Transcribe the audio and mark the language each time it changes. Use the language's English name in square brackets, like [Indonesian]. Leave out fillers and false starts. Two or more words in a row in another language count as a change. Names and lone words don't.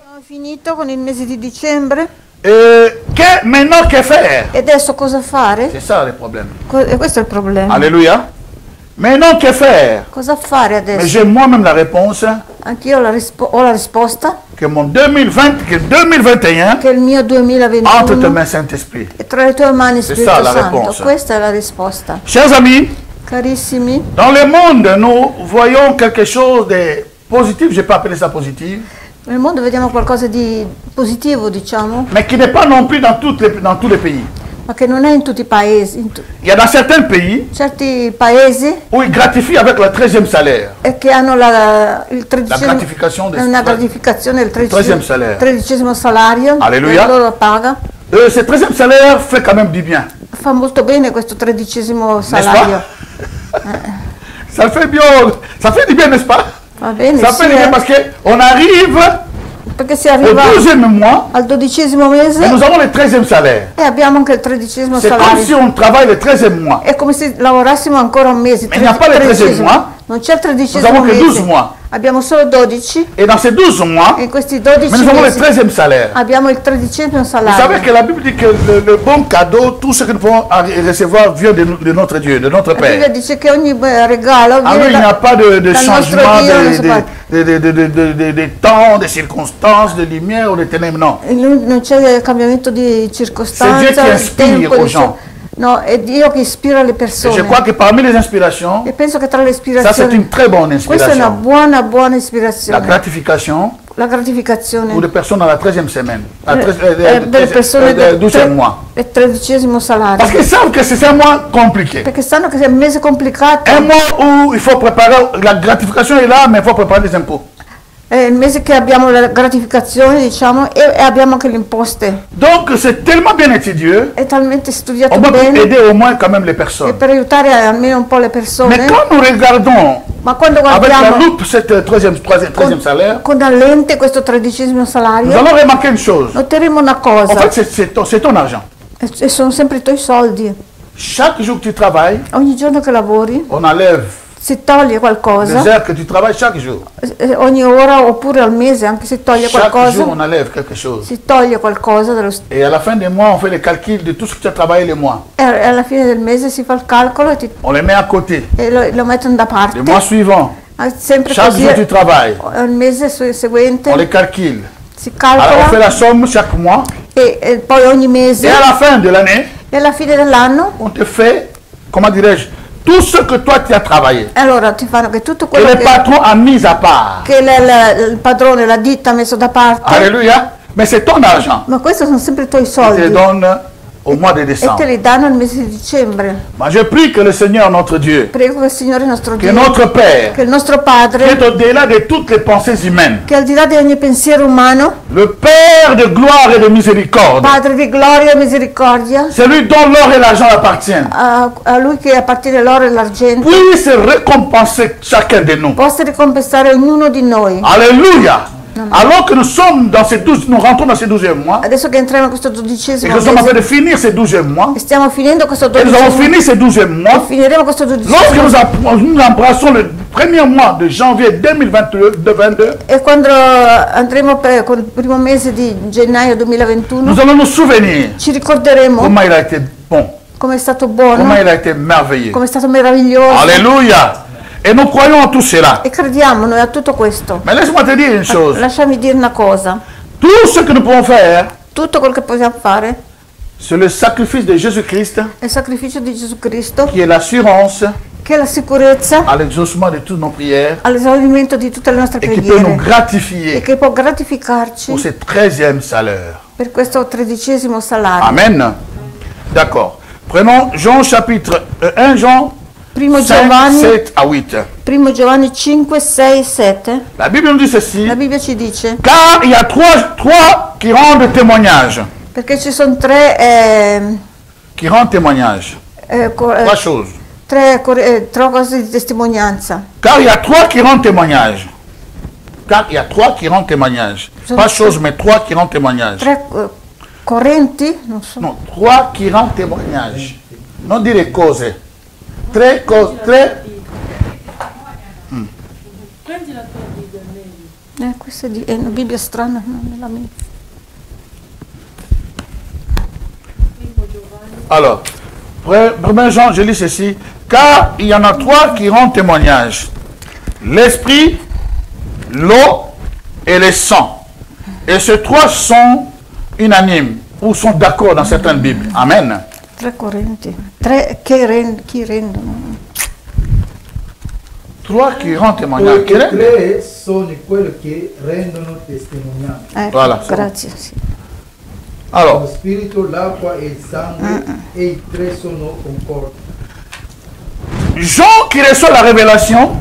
[Italian] finito con il mese di dicembre. [French] Maintenant, que faire? [Italian] E adesso cosa fare? [French] C'est ça le problème. [Italian] E questo è il problema. [French] Alléluia. Maintenant, que faire? [Italian] Cosa fare [French] Mais [Italian] adesso? [French] j'ai moi-même la réponse [Italian] Anch'io ho la risposta, [French] que mon 2020, que 2021, [Italian] che il mio [French] entre tes 2021 mains, Saint-Esprit. [Italian] è tra le tue mani, [French] C'est [Italian] Spirito [French] ça, la [Italian] Santo. [French] réponse. [Italian] Questa è la risposta. [French] Chers amis, [Italian] Carissimi, [French] dans le monde, nous voyons quelque chose de positif, je peux appeler ça positif, [Italian] nel mondo vediamo qualcosa di positivo, diciamo, [French] mais qui n'est pas non plus dans tous les pays. [Italian] ma che non è in tutti i paesi. [French] Il y a dans certains pays [Italian] Certi paesi [French] où ils gratifient avec le 13e salaire. [Italian] che hanno il [French] La gratification del [Italian] una gratificazione del [French] 13e salaire. [Italian] 13° salario, Alleluia. che loro paga. [French] Ce 13e salaire fait quand même du bien. [Italian] Fa molto bene questo 13° [French] N'est-ce [Italian] salario. [French] pas? Ça fait bien, ça fait du bien, n'est-ce pas? [Italian] Va bene, [French] Ça [Italian] sì, [French] fait du bien parce qu'on arrive [Italian] perché si [French] au [Italian] arriva [French] 12e mois [Italian] al 12° mese [French] et nous avons le 13e salaire. [Italian] e abbiamo anche il 13° [French] C'est comme [Italian] salario. [French] si on travaille le 13e mois. [Italian] È come se lavorassimo ancora un mese. [French] Ma il n'y a pas le 13e mois. [Italian] Non c'è il 13° [French] Nous avons que [Italian] mese. [French] 12 mois. [Italian] Abbiamo solo 12 [French] Et dans ces 12 mois, [Italian] e in questi [French] mais [Italian] 12 [French] nous avons le [Italian] mesi [French] 13e salaire. [Italian] abbiamo il 13° [French] Vous savez [Italian] salario. [French] que la Bible dit que le bon cadeau, tout ce que nous pouvons recevoir vient de notre Dieu, de notre [Italian] La Bibbia [French] Père. [Italian] dice che ogni regalo [French] Ah oui, il n'y a pas de [Italian] dal [French] changement [Italian] nostro Dio, non si fa- [French] de temps, de circonstances, de lumière ou de ténèbres, [Italian] non. non c'è cambiamento di [French] C'est Dieu [Italian] circostanza, [French] qui [Italian] di [French] inspire [Italian] tempo, [French] aux [Italian] di [French] gens. [Italian] no, è Dio che ispira le [French] Et je [Italian] persone. [French] crois que parmi les inspirations, [Italian] E penso che tra le [French] ça c'est [Italian] ispirazioni [French] une très bonne [Italian] questa è una [French] inspiration. [Italian] buona [French] La [Italian] ispirazione. [French] gratification [Italian] La gratificazione [French] pour les personnes dans la 13e semaine, [Italian] delle persone [French] del 12e mois. [Italian] del 13° salario. [French] Parce qu'ils savent que c'est un mois compliqué. [Italian] Perché sanno che è un mese complicato, [French] Un mois où il faut préparer, la gratification est là, mais il faut préparer les impôts. [Italian] è il mese che abbiamo la gratificazione, diciamo, e abbiamo anche le imposte. [French] Donc c'est tellement bien étudié, [Italian] È talmente studiato [French] on va [Italian] bene [French] aider au moins quand même les [Italian] e [French] personnes. [Italian] per aiutare almeno un po' le [French] Mais [Italian] persone. [French] quand nous regardons [Italian] Ma quando [French] avec la [Italian] guardiamo [French] loupe cette 13e salaire, [Italian] con la lente questo 13° [French] nous [Italian] salario, [French] allons remarquer une chose. [Italian] noteremo una [French] En [Italian] cosa, [French] fait, c'est ton argent. [Italian] e sono sempre i tuoi soldi. [French] Chaque jour que tu travailles, [Italian] Ogni giorno che lavori [French] on enlève [Italian] si toglie [French] les [Italian] qualcosa, [French] heures que tu travailles chaque jour. [Italian] ogni ora oppure al mese anche si toglie [French] Chaque jour, [Italian] qualcosa, [French] on enlève quelque chose. [Italian] si toglie qualcosa [French] Et à la fin du mois, on fait le calcul de tout ce que tu as travaillé le mois. [Italian] e alla fine del mese si fa il calcolo [French] On les met à côté. [Italian] lo mettono da parte. [French] Le mois suivant, [Italian] Sempre [French] chaque [Italian] così, [French] jour tu travailles. [Italian] il mese seguente [French] On les calcule. [Italian] si [French] Alors on fait [Italian] calcola [French] la somme chaque mois. [Italian] e poi ogni mese [French] Et à la fin de l'année, [Italian] e alla fine dell'anno [French] on te fait, comment dirais-je, tout ce que toi tu as travaillé. [Italian] allora ti fanno che tutto [French] Que [Italian] quello [French] le patron a mis à part. [Italian] che il padrone, la ditta ha messo da parte, [French] Alléluia. Mais c'est ton argent. [Italian] ma questi sono sempre i tuoi [French] Il te [Italian] soldi [French] donne au mois de [Italian] e te [French] décembre. [Italian] li danno al mese di dicembre. [French] Ma je prie que le Seigneur, notre Dieu, [Italian] Prego che il Signore nostro [French] que [Italian] Dio, [French] notre Père, [Italian] che il nostro [French] qui [Italian] Padre, [French] est au-delà de toutes les pensées humaines, [Italian] che al di là di ogni pensiero umano, [French] le Père de gloire et de miséricorde, [Italian] Padre di gloria e misericordia, [French] celui dont l'or et l'argent appartiennent, [Italian] a Lui che appartiene l'oro e l'argento, [French] puisse récompenser chacun de nous. [Italian] possa ricompensare ognuno di noi. [French] Alléluia. Alors que nous sommes dans ces 12, nous rentrons dans ces 12e mois, [Italian] Adesso che entriamo in questo [French] et [Italian] 12° [French] que nous sommes en train [Italian] mese [French] de finir ces 12e mois, [Italian] e stiamo finendo questo [French] et nous avons [Italian] 12° [French] fini ces 12e mois, [Italian] finiremo questo 12° [French] lorsque [Italian] mese. [French] nous embrassons le premier mois de janvier 2022, [Italian] E quando andremo con il primo mese di gennaio 2021 [French] nous allons nous souvenir [Italian] ci ricorderemo [French] comment il a été bon, [Italian] come è stato [French] comment [Italian] buono, [French] il a été merveilleux. [Italian] come è stato meraviglioso. [French] Alléluia. Et nous croyons en tout cela. [Italian] E crediamo noi a tutto questo. [French] Mais laisse-moi te dire une chose. [Italian] Lasciami dire una cosa, [French] Tout ce que nous pouvons faire, [Italian] tutto quello che possiamo fare [French] c'est le sacrifice de Jésus-Christ [Italian] è il sacrificio di Gesù Cristo, [French] qui est l'assurance [Italian] che è la sicurezza [French] à l'exaucement de toutes nos prières [Italian] all'esaurimento di tutte le nostre [French] et qui peut nous [Italian] preghiere e [French] gratifier [Italian] che può gratificarci [French] pour ce 13e salaire. [Italian] per questo 13° salario. [French] Amen. D'accord. Prenons Jean chapitre 1, Jean [Italian] Primo [French] 5, [Italian] Giovanni, [French] 7 à 8. [Italian] Primo Giovanni 5, 6, 7, [French] La Bible nous dit ceci. [Italian] la Bibbia ci dice, [French] Car il y a trois qui rendent témoignage. [Italian] perché ci sono tre [French] Qui rendent témoignage. Trois choses. [Italian] tre cose di testimonianza. [French] Car il y a trois qui rendent témoignage. Car il y a trois qui rendent témoignage. Pas chose, mais trois qui rendent témoignage. [Italian] Tre correnti, non so. [French] Non, trois qui rendent témoignage. [Italian] Non dire cose. Tre. Prendi la tua Bibbia, Mary. Questa è una Bibbia strana, non è la mia. [French] Alors, 1 Jean, je lis ceci. Car il y en a trois qui rendent témoignage. L'esprit, l'eau et le sang. Et ces trois sont unanimes ou sont d'accord dans certaines Bibles. Amen. [Italian] Tre correnti. Chi rendono? [French] Trois qui rendent témoignage. [Italian] Poiché tre sono quelli che rendono testimonianza. [French] Voilà. [Italian] Grazie. Sì. [French] Alors, [Italian] Lo spirito, l'acqua e il sangue, e i tre sono concordi. [French] Jean qui reçoit la révélation,